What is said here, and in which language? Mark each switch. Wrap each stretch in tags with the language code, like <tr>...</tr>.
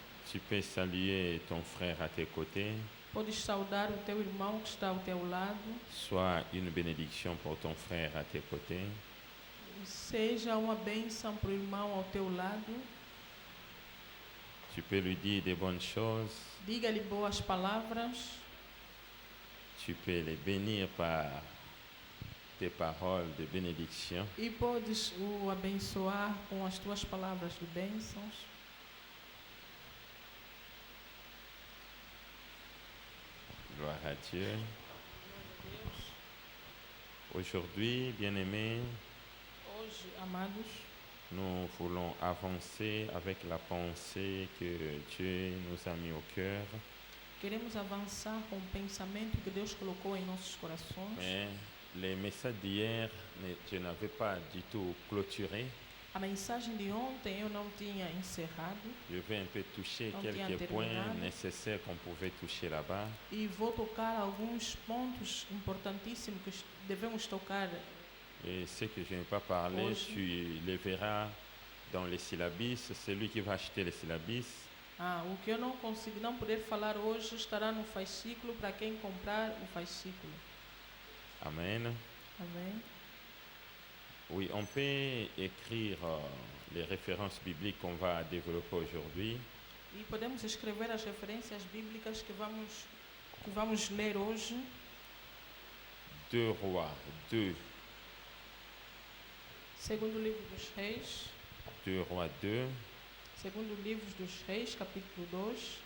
<fr>Tu peux saluer ton frère à tes côtés.</fr> <pt>Podes saudar o teu irmão que está ao teu lado.</pt> <fr>Sois une bénédiction pour ton frère à tes côtés.</fr> <pt>Seja uma bênção para o irmão ao teu lado.</pt> <fr>Tu peux lui dire des bonnes choses.</fr> <pt>Diga-lhe boas palavras.</pt> <fr>Tu peux les bénir par tes paroles de bénédiction.</fr> <pt>E podes o abençoar com as tuas palavras de bênçãos.</pt> <fr>Gloire à Dieu. Aujourd'hui, bien-aimés,</fr> <pt>Hoje, amados,</pt> <fr>nous voulons avancer avec la pensée que Dieu nous a mis au cœur.</fr> <pt>queremos avançar com o pensamento que Deus colocou em nossos corações.</pt> <fr>Mais les messages d'hier, je n'avais pas du tout clôturé.</fr> <pt>A mensagem de ontem eu não tinha encerrado</pt> <fr>Je vais un peu toucher Donc, quelques il y a points</fr> <pt>terminado.</pt> <fr>nécessaires qu'on pouvait toucher là-bas.</fr> <pt>e vou tocar alguns pontos importantíssimos que devemos tocar.</pt> <fr>Et ce que je n'ai pas parlé,</fr> <pt>Hoje.</pt> <fr>tu les verras dans les syllabis. Celui qui va acheter les syllabis,</fr> <pt>O que eu não consigo, não poder falar hoje estará no fascículo para quem comprar o fascículo.</pt> <fr>amen.</fr> <pt>Amém?</pt> <fr>Oui, on peut écrire les références bibliques qu'on va développer aujourd'hui.</fr> <pt>E podemos escrever as referências bíblicas que vamos ler hoje.</pt> <fr>2 Rois 2,</fr> <pt>Segundo livro dos Reis.</pt> <fr>2 Rois 2,</fr> <pt>Segundo livro dos Reis, capítulo 2,</pt>